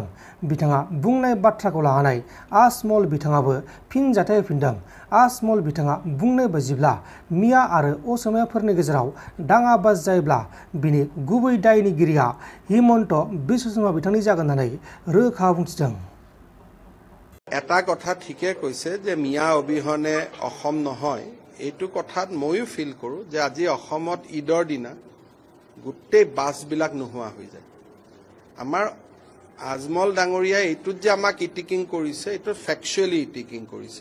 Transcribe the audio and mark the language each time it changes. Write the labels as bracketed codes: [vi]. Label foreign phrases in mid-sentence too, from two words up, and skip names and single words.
[brx] बिथाङा बुंनाय बाथ्राखौ लानानै अस'म बिथाङाबो फिनजाथाय होफिनदों। अस'म बिथाङा बुंनाय बायदिब्ला मिया आरो असमियाफोरनि गेजेराव दाङाबाज जायोब्ला बिनि गुबै दायनिगिरिया हिमन्त बिश्व शर्मा बिथांनि जागोन होननानै रोखा बुंथिदों। [as] এটা কথা ঠিকে কৈছে যে মিয়া অবিহনে অসম নহয়। এইটো কথাত ময়ো ফিল কৰোঁ যে আজি অসমত ঈদৰ দিনা গোটেই বাছবিলাক নোহোৱা হৈ যায়। আমাৰ আজমল ডাঙৰীয়াই এইটোত যে আমাক ইটিকিং কৰিছে, এইটো [en] factually attacking [as] কৰিছে।